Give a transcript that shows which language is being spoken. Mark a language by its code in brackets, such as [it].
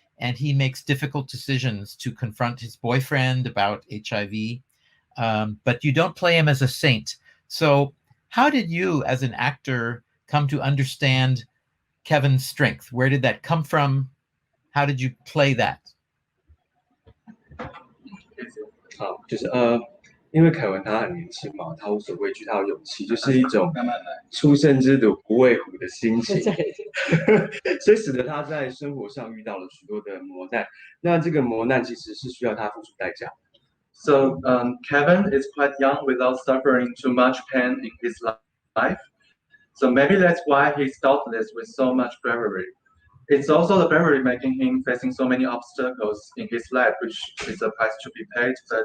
[en] and he makes difficult decisions to confront his boyfriend about HIV. But you don't play him as a saint. So how did you, as an actor, come to understand Kevin's strength? Where did that come from? How did you play that? [zh] 好，就是因为凯文他很年轻嘛，他无所畏惧，他有勇气，就是一种初生之犊不畏虎的心情，所以使得他在生活上遇到了许多的磨难。那这个磨难其实是需要他付出代价。 [en] So Kevin is quite young without suffering too much pain in his life. So maybe that's why he stopped this with so much bravery. It's also the bravery making him facing so many obstacles in his life, which is a price to be paid.